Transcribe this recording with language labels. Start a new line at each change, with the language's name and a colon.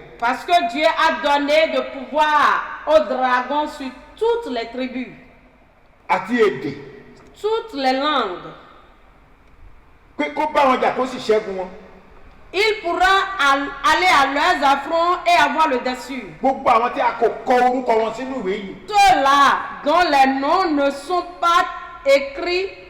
French: Parce que Dieu a donné de pouvoir aux dragons sur toutes les tribus,
Yoruba: Àti èdè.
French: toutes les langues.
Yoruba: Pé kó bá wọn jà kó sì ṣẹ́gun wọn.
French: Il pourra aller à leurs affronts et avoir le dessus.
Yoruba: Gbogbo àwọn tí a kò kọ orúkọ wọn sínú ìwé yìí.
French: Ceux-là dont les noms ne sont pas écrits